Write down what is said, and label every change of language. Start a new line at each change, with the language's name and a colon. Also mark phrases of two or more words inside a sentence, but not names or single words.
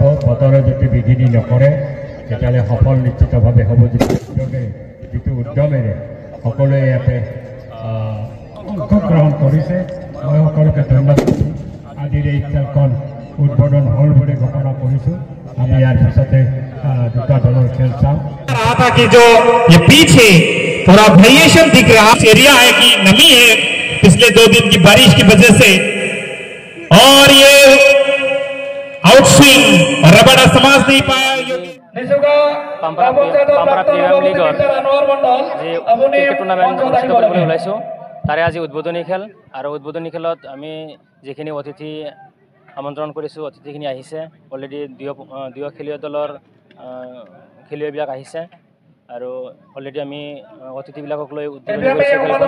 Assamese: বতৰে যদি বিঘিনি নকৰে তেতিয়াহ'লে সফল নিশ্চিতভাৱে হ'ব। যিটো উদ্যমেৰে সকলোৱে ইয়াতে অংশগ্ৰহণ কৰিছে, মই সকলোকে ধন্যবাদ দিছোঁ। আজিৰ এই খেলখন উদ্বোধন হ'ল বুলি ঘোষণা কৰিছোঁ। আমি ইয়াৰ পিছতে দুটা দলৰ খেল চাম।
Hindi: रहा था कि जो ये पीछे थोड़ा वेरिएशन दिख रहा एरिया है कि नमी है पिछले 2 दिन की बारिश की वजह से, और ये आउटस्विंग रबड़ा समझ नहीं पाया।
Assamese: পামপাৰা প্ৰিমিয়াম লীগৰ যি ক্ৰিকেট টুৰ্ণামেণ্ট অনুষ্ঠিত কৰিবলৈ ওলাইছোঁ, তাৰে আজি উদ্বোধনী খেল। আৰু উদ্বোধনী খেলত আমি যিখিনি অতিথি আমন্ত্ৰণ কৰিছোঁ, অতিথিখিনি আহিছে। অলৰেডি দুয়ো খেলুৱৈ দলৰ খেলুৱৈবিলাক আহিছে আৰু অলৰেডি আমি অতিথিবিলাকক লৈ উদ্বোধনী কৰিছোঁ খেলখন।